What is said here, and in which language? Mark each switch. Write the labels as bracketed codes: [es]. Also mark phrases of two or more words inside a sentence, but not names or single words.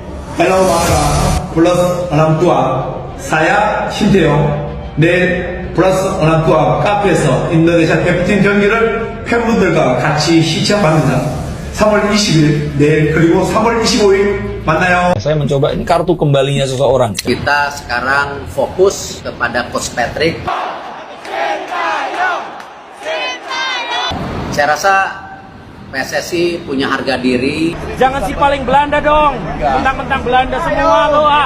[id] Hello mga plus orang tua, saya 신태용. [ko] 내일 플러스 orang tua 카페에서 인도네시아 대표팀 경기를 팬분들과 같이 시청합니다. 3월 20일 내일 그리고 3월 25일 만나요. [id] Saya mencoba ini kartu kembalinya seseorang. Kita sekarang fokus kepada Coach Patrick. Saya rasa PSSI punya harga diri. Jangan si paling Belanda dong. Mentang-mentang Belanda semua lo ah.